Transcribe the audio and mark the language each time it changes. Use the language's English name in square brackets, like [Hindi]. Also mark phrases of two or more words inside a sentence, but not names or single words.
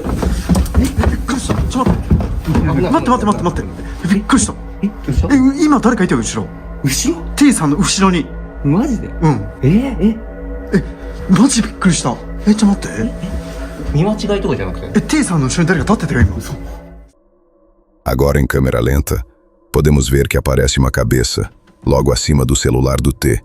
[Japanese] びっくりした。ちょっと待って。びっくりした。どうした？今誰かいたよ後ろ。後ろ？ T さんの後ろに。マジで？うん。マジびっくりした。ちょっと待って。見間違いとかじゃなくて？ T さんの後ろに誰か立ってたよ今。 [Portuguese] Agora em câmera lenta, podemos ver que aparece uma cabeça, logo acima do celular do T.